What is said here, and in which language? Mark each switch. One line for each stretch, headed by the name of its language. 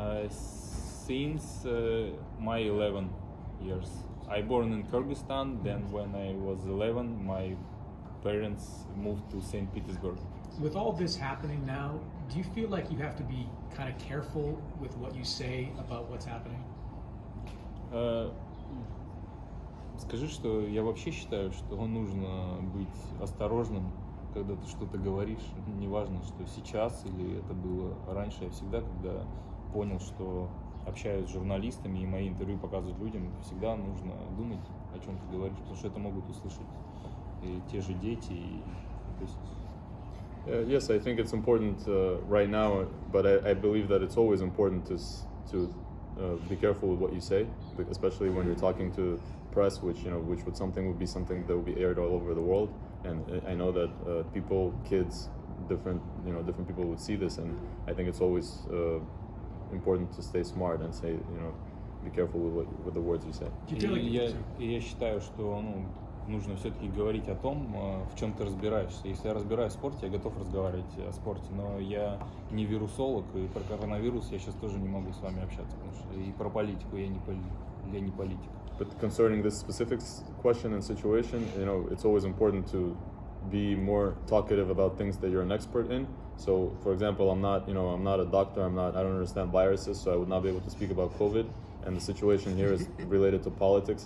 English: Since my 11 years. I born in Kyrgyzstan, then when I was 11, my parents moved to St. Petersburg. With all this happening now, do you feel like you have to be kind of careful with what you say about what's happening?
Russian: Скажи, что я вообще считаю, что нужно быть осторожным, когда ты что-то говоришь. Неважно, что сейчас или это было раньше. Я всегда, когда понял, что общаюсь с журналистами и мои интервью показывают людям, всегда нужно думать, о чем ты говоришь, потому что это могут услышать и те же дети. То есть...
English: Yes, I think it's important right now, but I believe that it's always important to be careful with what you say, especially when you're talking to press, which would be something that would be aired all over the world. And I know that kids, different people would see this, and I think it's always important to stay smart and say, be careful with the words you say.
Russian: Я считаю, что нужно все-таки говорить о том, в чем ты разбираешься. Если я разбираюсь в спорте, я готов разговаривать о спорте, но я не вирусолог, и про коронавирус я сейчас тоже не могу с вами общаться, потому что и про политику я не политик.
English: But concerning this specific question and situation, it's always important to be more talkative about things that you're an expert in. So, for example, I'm not a doctor. I don't understand viruses, so I would not be able to speak about COVID. And the situation here is related to politics.